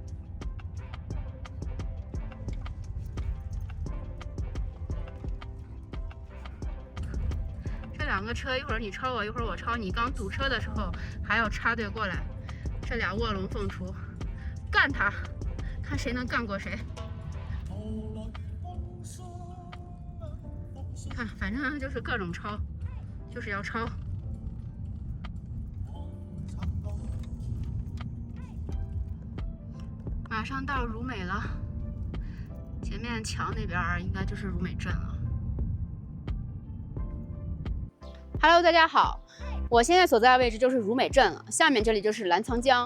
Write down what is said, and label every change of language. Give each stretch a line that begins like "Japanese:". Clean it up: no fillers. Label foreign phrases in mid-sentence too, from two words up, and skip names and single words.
Chinese: 這兩個車一會兒你超我，一會兒我超你，剛堵車的時候還要插隊過來，這倆臥龍鳳雛，幹他，看誰能幹過誰。看，反正就是各種超，就是要超。马上到如美了，前面桥那边应该就是如美镇了。Hello， 大家好，我现在所在的位置就是如美镇了，下面这里就是澜沧江。